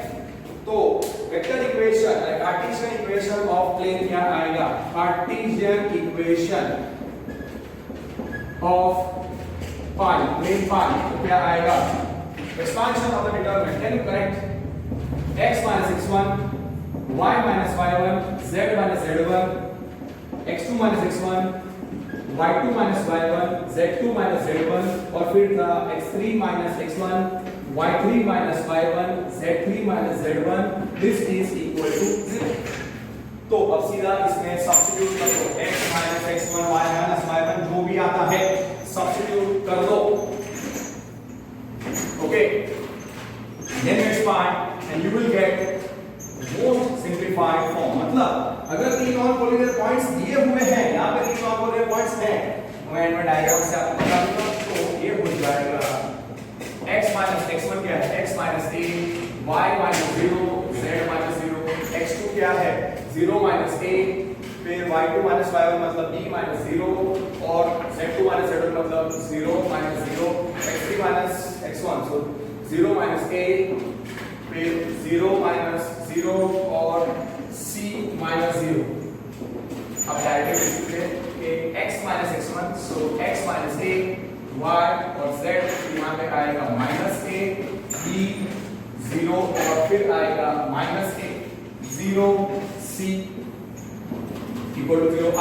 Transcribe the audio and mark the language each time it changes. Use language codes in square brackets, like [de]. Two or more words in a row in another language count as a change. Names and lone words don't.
[en] तो vector equation cartesian equation of plane [hi] क्या आएगा? [en] cartesian equation of pi, plane pi, [hi] तो क्या आएगा? [en] expansion of the determinant. can you correct? x minus x1 y minus y1 z minus z1 x2 minus x1 y2 minus y1 z2 minus z1 [hi] और फिर था [en] x3 minus x1 y3 minus y1 z3 minus z1 this is equal to 0। [hi] तो अब सीधा इसमें सब्स्टिट्यूट कर दो, [en] x minus x1 y minus y1 [hi] जो भी आता है सब्स्टिट्यूट कर दो। [en] ओके, then expand and you will get most simplified form। [hi] मतलब अगर तीन [en] non collinear points [hi] दिए हुए हैं, यहाँ पे तीन [en] non collinear points [hi] हैं, मैं डायग्राम से आपको बता दूंगा। तो ये हो जाएगा [en] x minus x1 [hi] क्या है? [en] x minus a, y minus 0, z minus 0, x2 [hi] क्या है? [en] 0 minus a, फिर y2 minus y1 मतलब b minus 0 और z2 minus z1 मतलब 0 minus 0, x3 minus x1 so 0 minus a, फिर 0 minus 0 और c minus 0। [hi] अब डायरेक्टली लिखते हैं कि [en] x minus x1 so x minus a, y और z [hi] यहाँ पे आएगा [en] minus a, b 0 [hi] और फिर आएगा [en] minus a 0 c equal to 0।